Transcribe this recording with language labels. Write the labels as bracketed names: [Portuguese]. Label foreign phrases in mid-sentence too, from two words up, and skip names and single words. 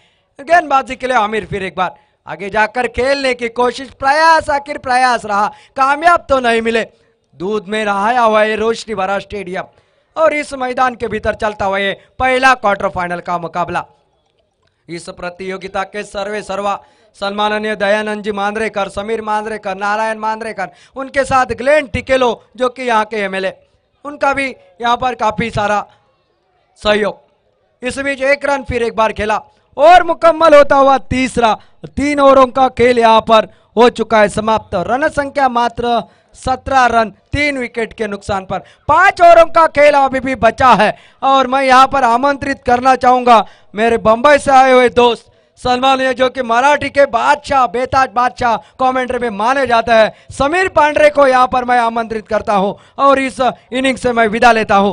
[Hindi] गेंदबाजी के लिए आमिर फिर एक बार आगे जाकर खेलने की कोशिश, आखिर प्रयास रहा, कामयाब तो नहीं मिले। दूध में रहाया हुआ है रोशनी भरा स्टेडियम और इस मैदान के भीतर चलता हुआ है पहला क्वार्टर फाइनल का मुकाबला। इस प्रतियोगिता के सर्वा सम्माननीय दयानंद जी मांद्रेकर, समीर मांद्रेकर, नारायण मांद्रेकर, उनके साथ ग्लेन टिकेलो जो कि यहाँ के एमएलए, उनका भी यहाँ पर काफी सारा सहयोग। इस बीच 1 रन फिर एक बार खेला और मुकम्मल होता हुआ तीसरा 3 ओवरों का खेल यहाँ पर हो चुका है समाप्त। रन संख्या मात्र 17 रन, 3 विकेट के नुकसान पर। 5 ओवरों का खेल अभी भी बचा है और मैं यहाँ पर आमंत्रित करना चाहूंगा मेरे बंबई से आए हुए दोस्त सम्मानीय, जो कि मराठी के बादशाह, बेताज बादशाह कमेंट्री में माने जाते हैं, समीर पांडे को यहाँ पर मैं आमंत्रित करता हूँ और इस इनिंग से मैं विदा लेता हूँ।